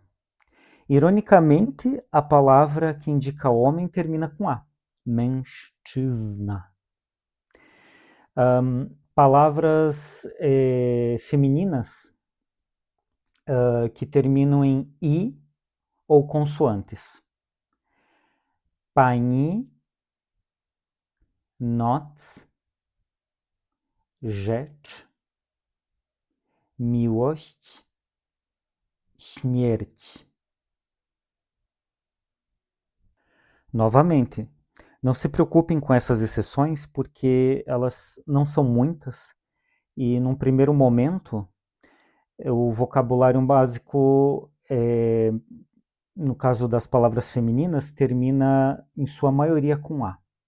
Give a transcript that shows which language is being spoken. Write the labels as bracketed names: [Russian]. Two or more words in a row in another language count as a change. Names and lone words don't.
[Portuguese] Ironicamente, a palavra que indica homem termina com A, mężczyzna. Palavras femininas que terminam em I ou consoantes. [Polish] Pani, noc, rzecz, miłość, śmierć. [Portuguese] Novamente, não se preocupem com essas exceções porque elas não são muitas e num primeiro momento o vocabulário básico, no caso das palavras femininas, termina em sua maioria com A.